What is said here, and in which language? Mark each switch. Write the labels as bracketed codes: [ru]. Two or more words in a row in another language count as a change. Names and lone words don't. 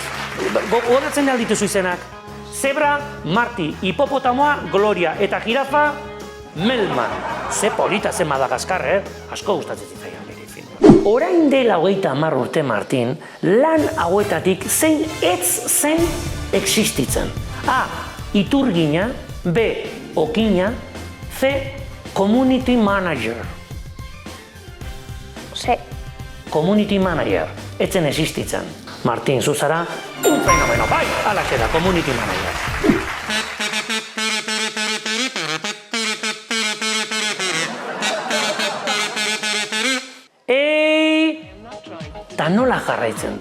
[eu] Gogoratzen dituzu izenak. Zebra, Marti, hipopotamoa, Gloria, eta jirafa, Melman. Ze polita zen Madagaskar, Asko gustatzen zitzaidan nire film. Orain dela 30 urte, Martin, lan hauetatik zein ez zen existitzen. A. Iturgina. B. Okina. C. [en] Community Manager. [eu] C. [en] Community Manager. [eu] Etzen existitzen. Martin, zuzara, [es] un fenomeno, [eu] bai, alaxe da, [en] Community Manager. [eu] Ta nola jarraitzen du?